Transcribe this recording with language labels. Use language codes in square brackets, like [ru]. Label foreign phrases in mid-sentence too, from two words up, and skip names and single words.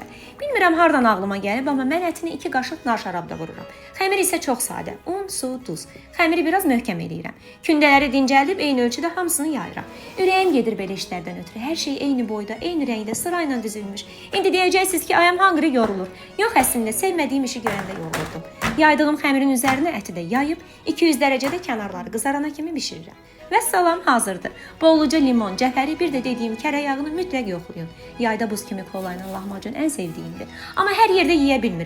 [az] Bilmirəm hardan ağlıma gəlib, amma mən ətini 2 qaşıq nar şərabda vururam. Xəmir isə çox sadə. Un, su, duz. Xəmiri biraz möhkəm eləyirəm. Kündələri dincəldib eyni ölçüdə hamısını yayıram. Ürəyim gedir belə işlərdən ötürü. Hər şey eyni boyda, eyni rəngdə, sırayla düzülmüş. İndi deyəcəksiniz ki, [en] I am hungry yorulur. [az] Yox, əslində sevmədiyim işi görəndə yorulurdum. Yaydığım xəmirin üzərinə əti də yayıb 200 dərəcədə kənarları qızarana kimi bişirirəm. Vəssalam, hazırdır. Bolluca limon, cəfəri, bir də dediyim kərə yağını mütləq yoxlayın. Yayda buz kimi kola ilə lahmacun ən sevdiyimdir. Amma hər yerdə yeyə bilmirəm.